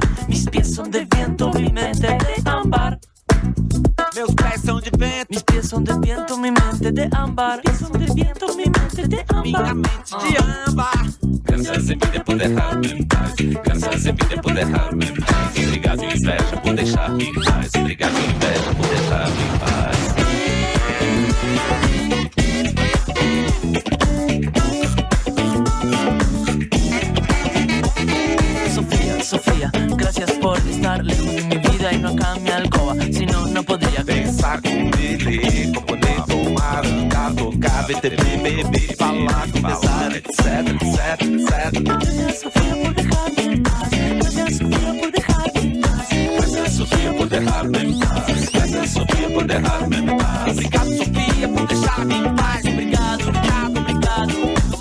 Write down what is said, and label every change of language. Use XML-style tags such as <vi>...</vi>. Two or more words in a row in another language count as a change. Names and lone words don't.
<es>Mis pies son de viento, mi mente de ámbar.</es> <pt>Meus pés são de vento.</pt> <es>Mis pies son de viento, mi mente de ámbar. Mis pies son de viento, mi mente de ámbar.</es> <pt>Minha mente de ámbar. Graças a vida por dejar-me em paz. Graças a vida por dejar-me em paz. Obrigado, inveja, por deixar-me em paz. Obrigado, inveja, por deixar-me em paz.</pt> <es>Sofía, gracias por estar lejos de mi vida y no acá en mi alcoba, si no, no podría</es> <pt>Pensar com ele, componer, tomar, andar, tocar, beber, falar, conversar, etc, etc, etc.</pt> <es>Gracias, Sofía, por dejarme en paz. Gracias, Sofía, por dejarme en paz.</es> <pt>Graças, Sofia, por dejar-me em paz. Graças, Sofia, por dejar-me em paz. Obrigado, Sofia, por deixar-me em paz. Obrigado, obrigado, obrigado.</pt>